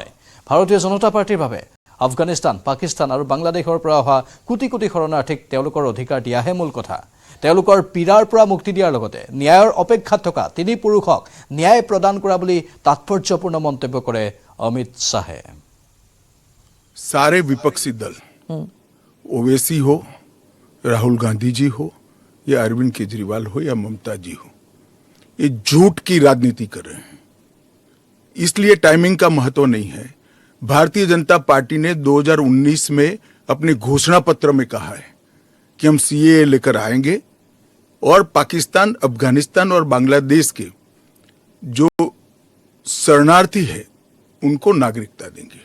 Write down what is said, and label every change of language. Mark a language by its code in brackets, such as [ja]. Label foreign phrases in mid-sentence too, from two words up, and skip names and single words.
[as] ভাৰতীয় জনতা পাৰ্টিৰ বাবে আফগানিস্তান, পাকিস্তান আৰু বাংলাদেশৰ পৰা অহা কোটি কোটি শৰণাৰ্থীক তেওঁলোকৰ অধিকাৰ দিয়াহে মূল কথা। তেওঁলোকৰ পীড়াৰ পৰা মুক্তি দিয়াৰ লগতে ন্যায়ৰ অপেক্ষাত থকা 3 পুৰুষক ন্যায় প্ৰদান কৰা বুলি তাৎপৰ্যপূৰ্ণ মন্তব্য কৰে অমিত শ্বাহে। [hi] सारे विपक्षी दल, ओवैसी हो, राहुल गांधी जी हो या अरविंद केजरीवाल हो या ममता जी हो, ये झूठ की राजनीति कर रहे हैं। इसलिए टाइमिंग का महत्व नहीं है। भारतीय जनता पार्टी ने 2019 में अपने घोषणा पत्र में कहा है कि हम सीएए लेकर आएंगे और पाकिस्तान, अफगानिस्तान और बांग्लादेश के जो शरणार्थी है उनको नागरिकता देंगे।